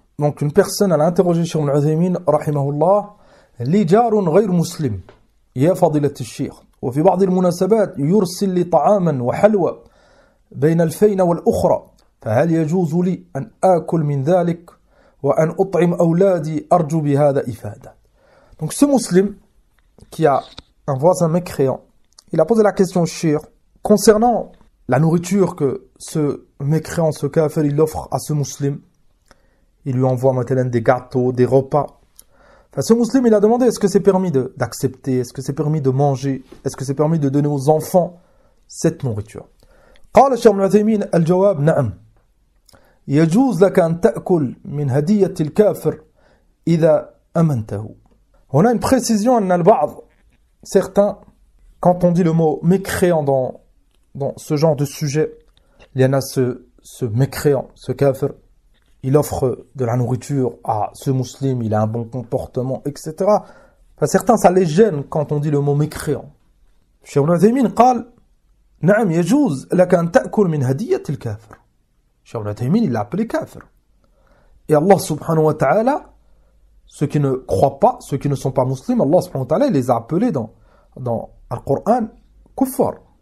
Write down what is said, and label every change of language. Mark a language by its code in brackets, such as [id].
[fr] Donc une personne a interrogé [ar] Cheikh Ibn Uthaymin رحمه الله: لي جار غير مسلم يا فضيلة الشيخ وفي بعض المناسبات يرسل لي طعاما وحلوى بين الفينة والأخرى فهل يجوز لي أن آكل من ذلك وأن أطعم أولادي أرجو بهذا إفادة. [fr] Donc ce musulman qui a un voisin mécréant, il a posé la question au cheikh concernant la nourriture que ce mécréant, ce kafir, il offre à ce musulman. Il lui envoie maintenant des gâteaux, des repas. Enfin, ce musulman, il a demandé: est-ce que c'est permis d'accepter, est-ce que c'est permis de manger, est-ce que c'est permis de donner aux enfants cette nourriture. [ar] قال الشيخ ابن عثيمين: الجواب نعم يجوز لك أن تأكل من هدية الكافر إذا أمنته. [fr] On a une précision [ar] أن البعض, [fr] certains, quand on dit le mot mécréant dans ce genre de sujet, il y en a ce mécréant, ce kafir, il offre de la nourriture à ce musulman, il a un bon comportement, etc. Enfin, certains, ça les gêne quand on dit le mot mécréant. [ar] Cheikh Ibn Uthaymin قال نعم يجوز لك أن تأكل من هدية الكافر. [fr] Cheikh Ibn Uthaymin, il l'a appelé kafir. Et Allah subhanahu wa ta'ala, ceux qui ne croient pas, ceux qui ne sont pas musulmans, Allah subhanahu wa ta'ala, il les a appelés dans le Coran kuffar.